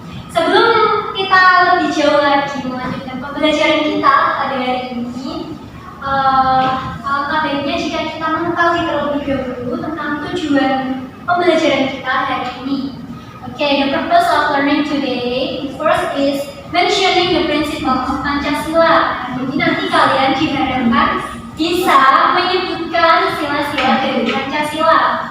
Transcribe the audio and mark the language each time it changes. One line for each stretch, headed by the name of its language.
Indonesian: Sebelum kita lebih jauh lagi melanjutkan pembelajaran kita pada hari ini, alangkah baiknya jika kita mengetahui terlebih dahulu tentang tujuan pembelajaran kita hari ini.
English: Okay, the purpose of learning today first is mentioning the principle of Pancasila.
Indonesian: Jadi nanti kalian diharapkan bisa menyebutkan sila-sila dari Pancasila.